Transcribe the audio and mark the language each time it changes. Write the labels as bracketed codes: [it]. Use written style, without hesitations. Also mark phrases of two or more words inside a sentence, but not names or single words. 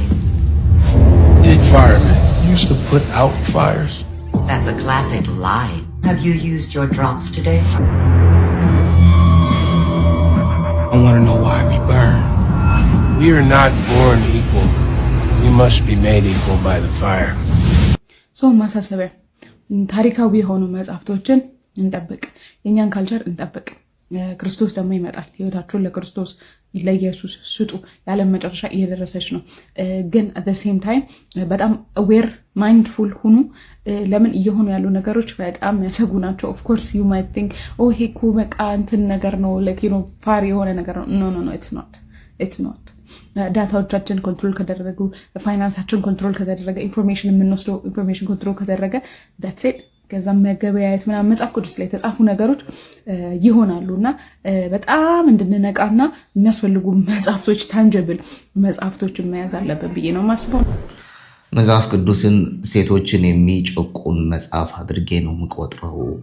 [en] Did firemen used to put out fires? That's a classic lie. Have you used your drops today? I want to know why we burn. We are not born equal. We must be made equal by the fire. [am] So ማሳሰቢያ ታሪካዊ የሆኑ መጽሐፍቶችን እንጠብቅ፣ የኛን ካልቸር እንጠብቅ። ክርስቶስ ደግሞ ይመጣል። ህይወታችሁን ለክርስቶስ ለኢየሱስ ስጡ። የዓለም መጨረሻ እየደረሰች ነው። ግን at [en] the same time [am] በጣም [en] aware mindful [am] ሁኑ። ለምን እየሆኑ ያሉ ነገሮች በጣም ያሰጉ ናቸው። [en] of course you might think oh [am] ይሄ እኮ በቃ እንትን ነገር ነው [en] like you know [am] ፋር የሆነ ነገር ነው። [en] no it's not [am] ዳታዎቻችን ኮንትሮል ከደረጉ፣ ፋይናንሳችን ኮንትሮል ከተደረገ፣ ኢንፎርሜሽን የምንወስደው ኢንፎርሜሽን ኮንትሮል ከተደረገ [en] that's it። [am] ከዛም መገበያየት ምናምን መጽሐፍ ቅዱስ ላይ የተጻፉ ነገሮች ይሆናሉና በጣም እንድንነቃና የሚያስፈልጉ መጽሐፍቶች ታንጀብል መጽሐፍቶችን መያዝ አለብን ብዬ ነው የማስበው። መጽሐፍ ቅዱስን ሴቶችን የሚጨቁን መጽሐፍ አድርጌ ነው የምቆጥረው።